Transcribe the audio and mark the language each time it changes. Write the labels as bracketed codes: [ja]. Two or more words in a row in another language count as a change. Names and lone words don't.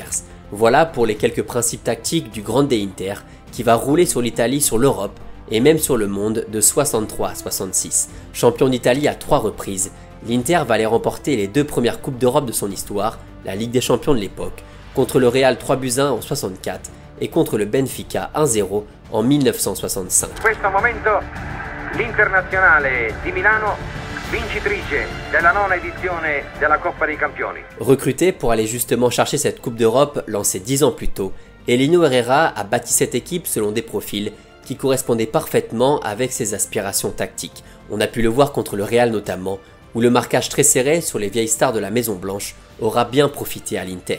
[fr] » Voilà pour les quelques principes tactiques du Grande Inter qui va rouler sur l'Italie, sur l'Europe et même sur le monde de 63 à 66. Champion d'Italie à 3 reprises, l'Inter va aller remporter les 2 premières Coupes d'Europe de son histoire, la Ligue des Champions de l'époque, contre le Real 3-1 en 64 et contre le Benfica 1-0 en 1965. [it] In questo momento l'Internazionale di Milano vincitrice della 9ª edizione della Coppa dei Campioni. [fr] Recruté pour aller justement chercher cette Coupe d'Europe lancée 10 ans plus tôt, Elenio Herrera a bâti cette équipe selon des profils qui correspondaient parfaitement avec ses aspirations tactiques. On a pu le voir contre le Real notamment, où le marquage très serré sur les vieilles stars de la Maison Blanche aura bien profité à l'Inter.